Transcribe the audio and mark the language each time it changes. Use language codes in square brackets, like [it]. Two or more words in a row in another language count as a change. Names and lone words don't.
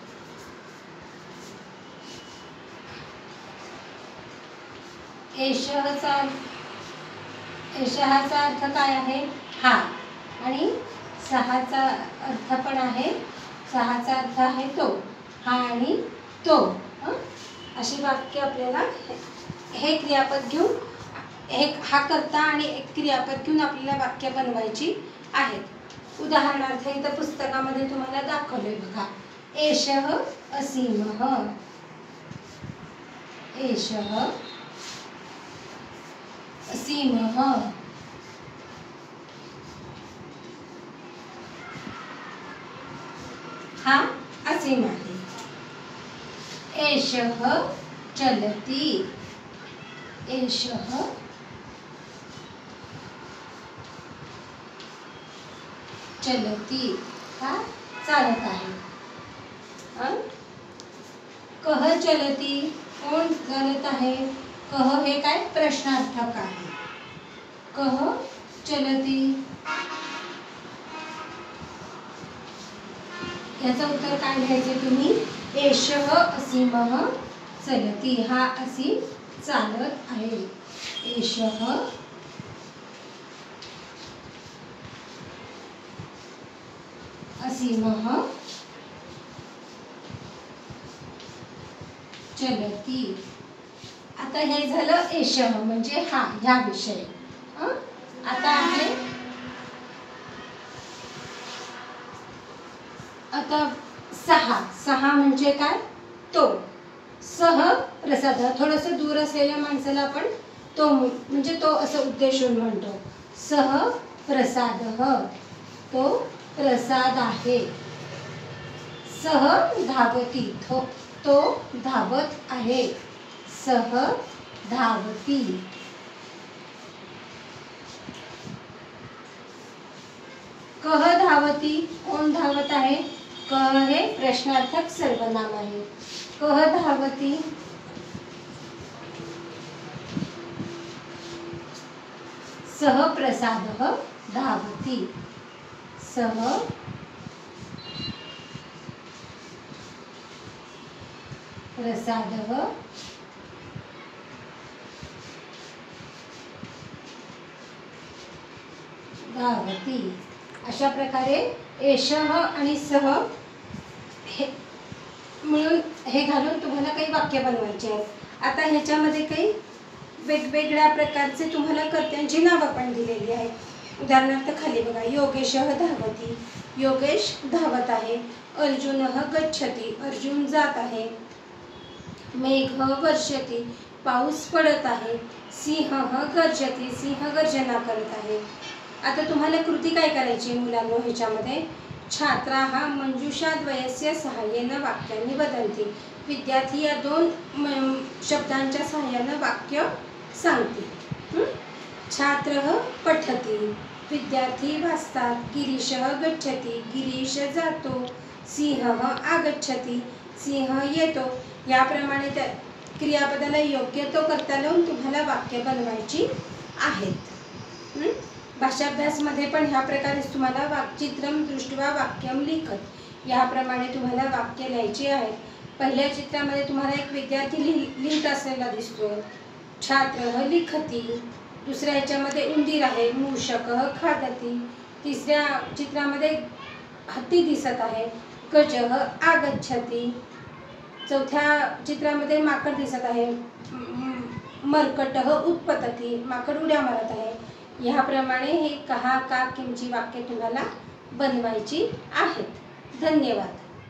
[mr] एषःचा अर्थ काय आहे, हा, आणि सहाचा अर्थ पण आहे, सहाचा अर्थ आहे तो, हा आणि तो। अशी वाक्य आपल्याला हे क्रियापद घेऊन हा कर्ता आणि एक क्रियापद घेऊन आपल्याला वाक्य बनवायची आहेत। उदाहरणार्थ इथं पुस्तकामध्ये तुम्हाला दाखवले बघा, [sa] एषः असीमः, एषः असीमः, [mr] हा असीम आहे। [sa] एषः चलति, एषः चलति, [mr] हा चालत आहे। [sa] कह चलति, [mr] कोण चालत आहे, कह हे काय प्रश्नार्थक आहे। [sa] कह चलति, [mr] याचं उत्तर काय लिहायचे तुम्ही, [sa] एषः असीमः चलति, [mr] हा असीम चालत आहे। [sa] एषः असीमः चलति। [mr] आता हे झालं एषः म्हणजे हा, ह्या विषय। आता आहे आता सहा, सहा म्हणजे काय, तो, [sa] सह प्रसाद, [mr] थोडस दूर असलेल्या माणसाला आपण तो म्हणजे तो असं उद्देशून म्हणतो। [sa] सह प्रसादः, [mr] तो प्रसाद आहे। [sa] सह धावति, [mr] तो धावत आहे। [sa] सह धावति। कह धावति, [mr] कोण धावत आहे, कह हे प्रश्नार्थक सर्वनाम आहे। [sa] कह धावति, सह प्रसादः धावति, सह प्रसादः धावति। [mr] अशा प्रकारे एषः आणि सह हे मिळून हे घालून तुम्हाला काही वाक्य बनवायचे आहेत। आता ह्याच्यामध्ये काही वेगवेगळ्या प्रकारचे तुम्हाला कर्त्यांची नावं पण दिलेली आहेत। उदाहरणार्थ खाली बघा, [sa] योगेशः धावति, [mr] योगेश धावत आहे। [sa] अर्जुनः गच्छति, [mr] अर्जुन जात आहे। [sa] मेघः वर्षति, [mr] पाऊस पडत आहे। [sa] सिंहः गर्जति, [mr] सिंह गर्जना करत आहे। आता तुम्हाला कृती काय करायची मुलांनो ह्याच्यामध्ये, [sa] छात्राः मंजुषाद्वयस्य सहाय्येन वाक्यानि वदन्ति, [mr] विद्यार्थी या दोन शब्दांच्या सहाय्याने वाक्य सांगतील। [sa] छात्रः पठति, [mr] विद्यार्थी वाचतात। [sa] गिरीशः गच्छति, [mr] गिरीश जातो। [sa] सिंहः आगच्छति, [mr] सिंह येतो। याप्रमाणे त्या क्रियापदाला योग्य तो कर्ता लावून तुम्हाला वाक्य बनवायची आहेत। भाषाभ्यासमध्ये पण ह्या प्रकारेच तुम्हाला [sa] वाक्चित्रम दृष्ट्वा वाक्यम लिखत [mr] याप्रमाणे तुम्हाला वाक्य लिहायची आहेत. पहिल्या चित्रामध्ये तुम्हाला एक विद्यार्थी लिहित असलेला दिसतोय, [sa] छात्रः लिखति. [mr] दुसऱ्या ह्याच्यामध्ये उंदीर आहे, [sa] मूषकः खादति. [mr] तिसऱ्या चित्रामध्ये हत्ती दिसत आहे, [sa] गजः आगच्छति. [mr] चौथ्या चित्रामध्ये माकड दिसत आहे, [sa] मर्कटः उत्पतति. [mr] माकड उड्या मारत आहे. ह्याप्रमाणे हे कहा का किमची वाक्य तुम्हाला बनवायची आहेत. धन्यवाद.